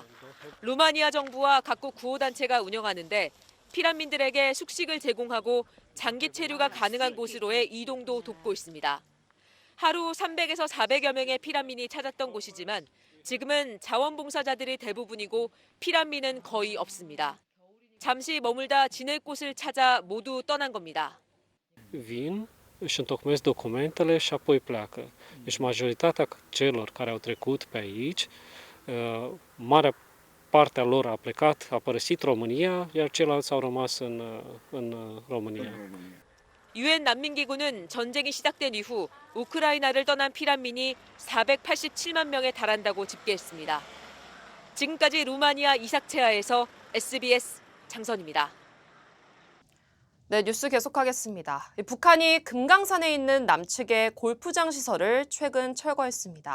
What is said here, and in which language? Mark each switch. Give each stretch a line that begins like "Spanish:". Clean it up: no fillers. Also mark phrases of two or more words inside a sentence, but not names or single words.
Korean: 루마니아 정부와 각국 구호단체가 운영하는데 피난민들에게 숙식을 제공하고 장기 체류가 가능한 곳으로의 이동도 돕고 있습니다. 하루 300에서 400여 명의 피난민이 찾았던 곳이지만 지금은 자원봉사자들이 대부분이고 피난민은 거의 없습니다. 잠시 mămulda 지낼 곳을 찾아 modu 떠난 겁니다.
Romanian: Vin, își întocmesc documentele și apoi pleacă. Deci majoritatea celor care au trecut pe aici, marea parte a lor a plecat, a părăsit România, iar ceilalți au rămas în România.
Korean: 유엔 난민기구는 전쟁이 시작된 이후 우크라이나를 떠난 피난민이 487만 명에 달한다고 집계했습니다. 지금까지 루마니아 이삭체아에서 SBS 장선입니다. 네, 뉴스 계속하겠습니다. 북한이 금강산에 있는 남측의 골프장 시설을 최근 철거했습니다.